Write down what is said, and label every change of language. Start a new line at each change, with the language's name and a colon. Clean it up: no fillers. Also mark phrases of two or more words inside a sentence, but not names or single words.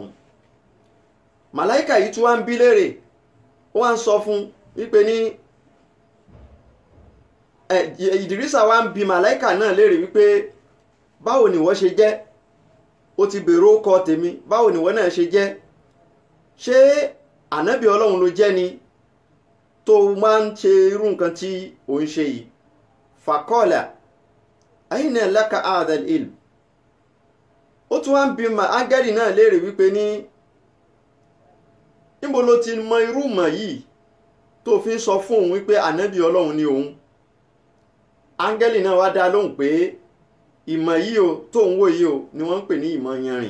Yoruba: Màláìkà yìí tún wá ń bi léèrè ó wá ń sọ fún wípé ní Idrisa wá ń bi màláìkà náà léèrè wípé báwo ni wọ́n ṣe jẹ́ ó ti bèrè orúkọ tèmi báwo ni wọ́n náà ṣe jẹ́ ṣé ànábì Ọlọ́run ló jẹ́ ni tó máa ń ṣe irú nǹkan tí ò ń ṣe yìí.
Arabic: فقال أين لك هذا العلم.
Yoruba: Ó tún wá ń bi áńgẹ́lì náà léèrè wípé ní níbo ló ti mọ irú mọ̀ yìí tó fi ń sọ fún òun wípé ànábì Ọlọ́run ni òun. Áńgẹ́lì náà wá dá lóhùn pé ìmọ̀ yìí o tó ń wò yìí o ni wọ́n ń pè ní ìmọ̀ yanrìn.